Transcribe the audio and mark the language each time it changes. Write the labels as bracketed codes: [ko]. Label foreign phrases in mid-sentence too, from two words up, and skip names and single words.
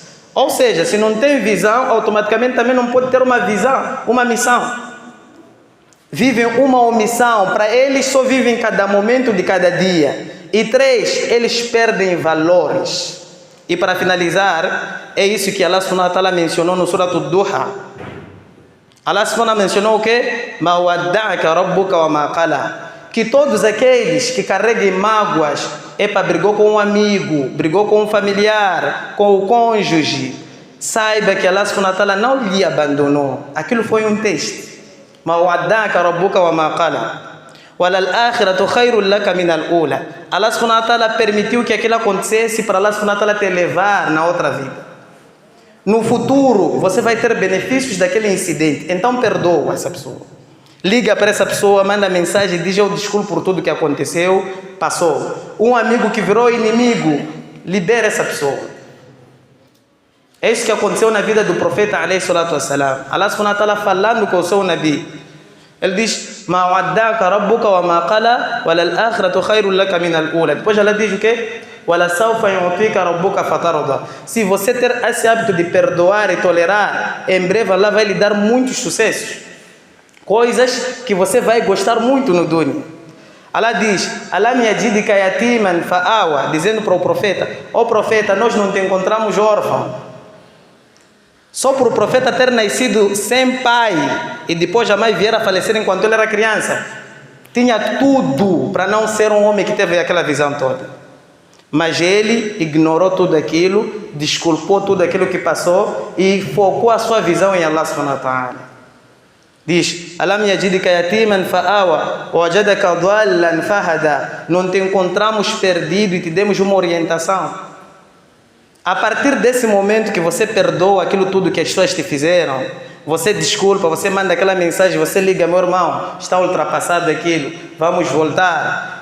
[pt] Ou seja, se não tem visão, automaticamente também não pode ter uma visão, uma missão. Vivem uma omissão, para eles só vivem cada momento de cada dia. E 3, eles perdem valores. E para finalizar, é isso que Allah [ar] سبحانه وتعالى [pt] mencionou no Surah Ad-Duha. [ar] الله سبحانه [pt] mencionou o quê? [ar] ما ودعك ربك وما قلى. [pt] que todos aqueles que carreguem mágoas, brigou com um amigo, brigou com um familiar, com o cônjuge, saiba que Allah [ar] سبحانه وتعالى [pt] não lhe abandonou. Aquilo foi um teste. [ar] ما وعدك ربك وما قلى. وَلَلْآخِرَةُ خَيْرٌ لَكَ مِنَ الْأُولَى. [pt] Allah [ar] سبحانه وتعالى [pt] permitiu que aquilo acontecesse para Allah [ar] سبحانه وتعالى [pt] te levar na outra vida. No futuro, você vai ter benefícios daquele incidente. Então perdoa essa pessoa. Liga para essa pessoa, manda mensagem, diz eu desculpo por tudo que aconteceu, passou. Um amigo que virou inimigo, libera essa pessoa. É isso que aconteceu na vida do profeta [ar] عليه الصلاة والسلام. [pt] Allah [ar] سبحانه وتعالى [pt] falando com o seu nabi. Ele diz: [ar] "ما وعدك ربك وما قلى ولل آخرة خير لك من الأولى." [pt] Depois ela diz o quê? [ar] "ولسوف يعطيك ربك فترضى." [pt] Se você ter esse hábito de perdoar e tolerar, em breve Allah vai lhe dar muitos sucessos. Coisas que você vai gostar muito no dunya. [ar] Allah diz: "ألم يجدك يتيما فآوى", [pt] dizendo para o profeta: "Ó profeta, nós não te encontramos órfão." Só por o profeta ter nascido sem pai e depois a mãe vier a falecer enquanto ele era criança, tinha tudo para não ser um homem que teve aquela visão toda. Mas ele ignorou tudo aquilo, desculpou tudo aquilo que passou e focou a sua visão em Allah [ar] سبحانه وتعالى. Diz: "ألم يجدك يتيما فآوى ووجدك ضالا فهدى." [pt] Não te encontramos perdido e te demos uma orientação. A partir desse momento que você perdoa aquilo tudo que as pessoas te fizeram, você desculpa, você manda aquela mensagem, você liga: "Meu irmão, está ultrapassado aquilo, vamos voltar.